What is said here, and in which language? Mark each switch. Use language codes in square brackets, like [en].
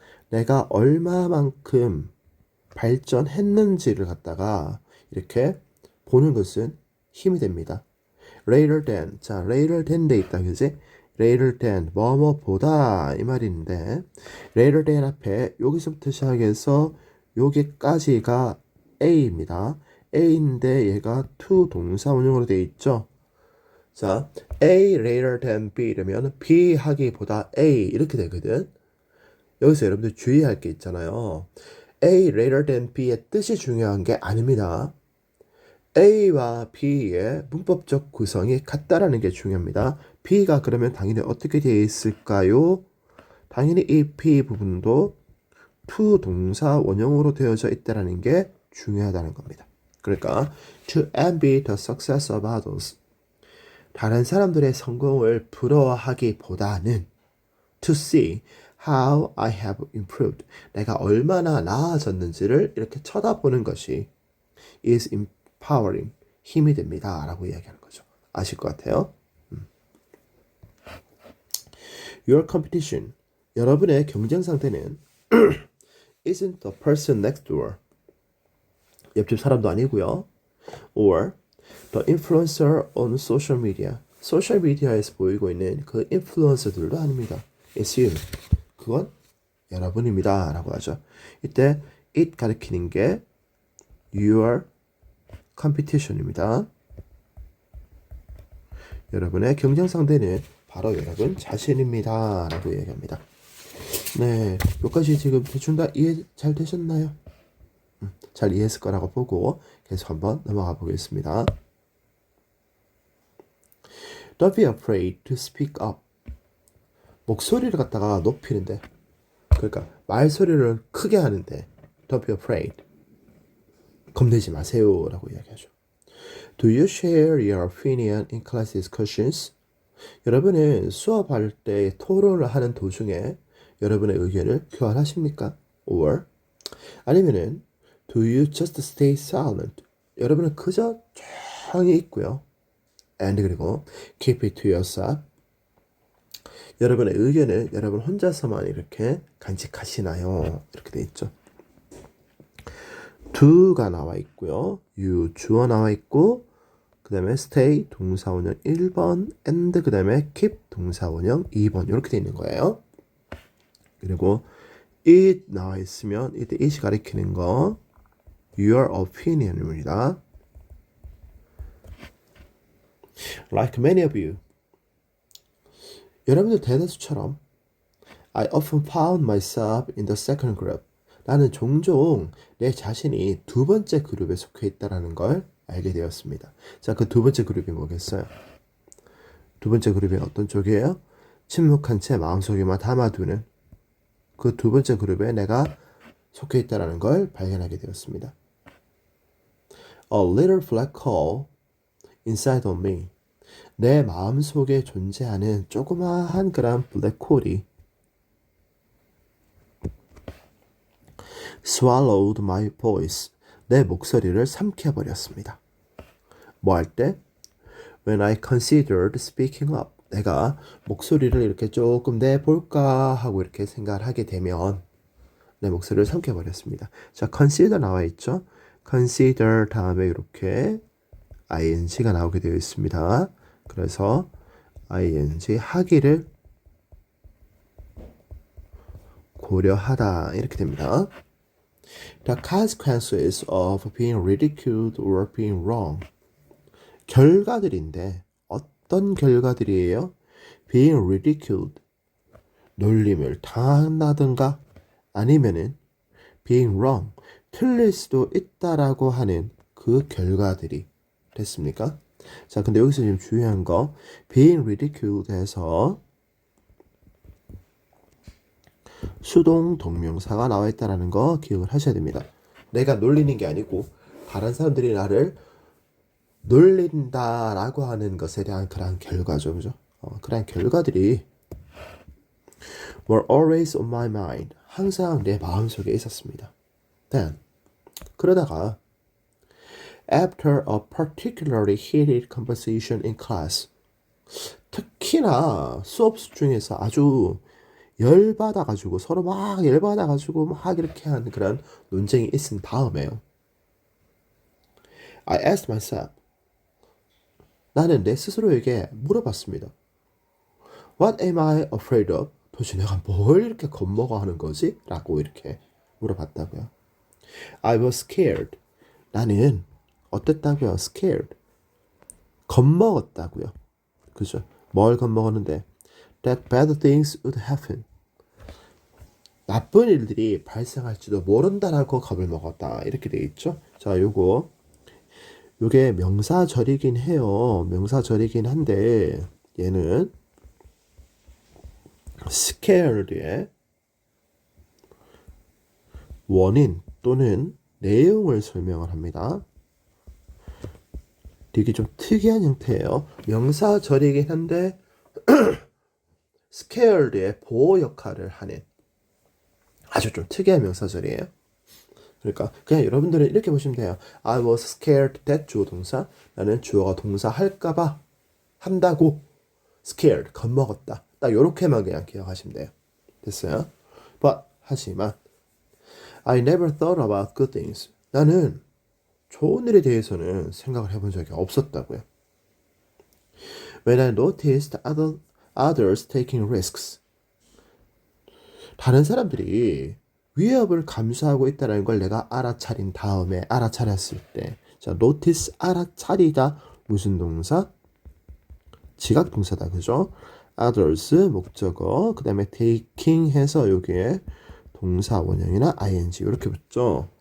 [ko] 내가 얼마만큼 발전했는지를 갖다가 이렇게 보는 것은 힘이 됩니다. [en] Later than. [ko] 자, later than 돼 있다. 그지? later than 뭐뭐보다 이 말인데 later than 앞에 여기서부터 시작해서 여기까지가 A입니다. A인데 얘가 to 동사 원형으로 되어 있죠. 자, A later than B 이러면 B 하기보다 A 이렇게 되거든. 여기서 여러분들 주의할 게 있잖아요. A later than B의 뜻이 중요한 게 아닙니다. A와 B의 문법적 구성이 같다라는 게 중요합니다. B가 그러면 당연히 어떻게 되어 있을까요? 당연히 이 B 부분도 to 동사 원형으로 되어져 있다라는 게 중요하다는 겁니다. 그러니까 [en] to envy the success of others. [ko] 다른 사람들의 성공을 부러워하기보다는 [en] to see how I have improved. [ko] 내가 얼마나 나아졌는지를 이렇게 쳐다보는 것이 [en] is empowering. [ko] 힘이 됩니다. 라고 이야기하는 거죠. 아실 것 같아요. [en] Your competition. [ko] 여러분의 경쟁 상태는 [en] isn't the person next door. [ko] 옆집 사람도 아니고요. [en] Or the influencer on social media. [ko] 소셜 미디어에서 보이고 있는 그 인플루언서들도 아닙니다. [en] It's you. [ko] 그건 여러분입니다. 라고 하죠. 이때 it 가리키는 게 [en] your competition [ko] 입니다. 여러분의 경쟁 상대는 바로 여러분 자신입니다. 라고 얘기합니다. 네, 여기까지 지금 대충 다 이해 잘 되셨나요? 잘 이해했을 거라고 보고 계속 한번 넘어가 보겠습니다. [en] Don't be afraid to speak up. [ko] 목소리를 갖다가 높이는데, 그러니까 말소리를 크게 하는데 [en] Don't be afraid. [ko] 겁내지 마세요 라고 이야기하죠. [en] Do you share your opinion in class discussions? [ko] 여러분은 수업할 때 토론을 하는 도중에 여러분의 의견을 교환하십니까? [en] Or [ko] 아니면은 [en] Do you just stay silent? [ko] 여러분은 그저 조용히 있고요. [en] And [ko] 그리고 [en] keep it to yourself. [ko] 여러분의 의견을 여러분 혼자서만 이렇게 간직하시나요? 이렇게 돼 있죠. do가 나와 있고요. you 주어 나와 있고 그 다음에 stay 동사원형 1번 and 그 다음에 keep 동사원형 2번 이렇게 돼 있는 거예요. 그리고 it 나와 있으면 이때 it이 가리키는 거 [en] your opinion [ko] 입니다. [en] Like many of you. [ko] 여러분들 대다수처럼 [en] I often found myself in the second group. [ko] 나는 종종 내 자신이 두 번째 그룹에 속해 있다는 걸 알게 되었습니다. 자, 그 두 번째 그룹이 뭐겠어요? 두 번째 그룹이 어떤 쪽이에요? 침묵한 채 마음속에만 담아두는 그 두 번째 그룹에 내가 속해 있다는 걸 발견하게 되었습니다. [en] A little black hole inside of me. [ko] 내 마음속에 존재하는 조그마한 그런 블랙홀이 [en] swallowed my voice. [ko] 내 목소리를 삼켜버렸습니다. 뭐 할 때? [en] When I considered speaking up. [ko] 내가 목소리를 이렇게 조금 내볼까 하고 이렇게 생각을 하게 되면 내 목소리를 삼켜버렸습니다. 자, consider 나와 있죠? consider 다음에 이렇게 ing가 나오게 되어 있습니다. 그래서 ing 하기를 고려하다 이렇게 됩니다. [en] The consequences of being ridiculed or being wrong. [ko] 결과들인데 어떤 결과들이에요? [en] Being ridiculed. [ko] 놀림을 당한다든가 아니면은 [en] being wrong. [ko] 틀릴 수도 있다라고 하는 그 결과들이 됐습니까? 자, 근데 여기서 지금 중요한 거 [en] being ridiculed [ko] 에서 수동 동명사가 나와 있다는 거 기억을 하셔야 됩니다. 내가 놀리는 게 아니고 다른 사람들이 나를 놀린다라고 하는 것에 대한 그러한 결과죠, 그죠? 그러한 결과들이 [en] were always on my mind. [ko] 항상 내 마음속에 있었습니다. [en] Then [ko] 그러다가 [en] after a particularly heated conversation in class. [ko] 특히나 수업 중에서 아주 열받아가지고 서로 막 열받아가지고 막 이렇게 하는 그런 논쟁이 있은 다음에요. [en] I asked myself. [ko] 나는 내 스스로에게 물어봤습니다. [en] What am I afraid of? [ko] 도대체 내가 뭘 이렇게 겁먹어 하는 거지? 라고 이렇게 물어봤다고요. [en] I was scared. [ko] 나는 어땠다고요? [en] Scared. [ko] 겁먹었다고요. 그죠? 뭘 겁먹었는데? [en] That bad things would happen. [ko] 나쁜 일들이 발생할지도 모른다라고 겁을 먹었다. 이렇게 돼 있죠? 자, 요게 명사절이긴 해요. 명사절이긴 한데 얘는 scared의 원인 또는 내용을 설명을 합니다. 되게 좀 특이한 형태예요. 명사절이긴 한데 scared의 보호 역할을 하는 아주 좀 특이한 명사절이에요. 그러니까 그냥 여러분들은 이렇게 보시면 돼요. [en] I was scared that [ko] 주어 동사. 나는 주어가 동사 할까봐 한다고 scared 겁먹었다. 딱 요렇게만 그냥 기억하시면 돼요. 됐어요? [en] But [ko] 하지만 [en] I never thought about good things. [ko] 나는 좋은 일에 대해서는 생각을 해본 적이 없었다고요. [en] When I noticed others taking risks. [ko] 다른 사람들이 위협을 감수하고 있다는 걸 내가 알아차린 다음에 알아차렸을 때, 자, notice 알아차리다 무슨 동사? 지각 동사다, 그죠? others 목적어, 그 다음에 taking 해서 여기에 동사 원형이나 ing 이렇게 붙죠.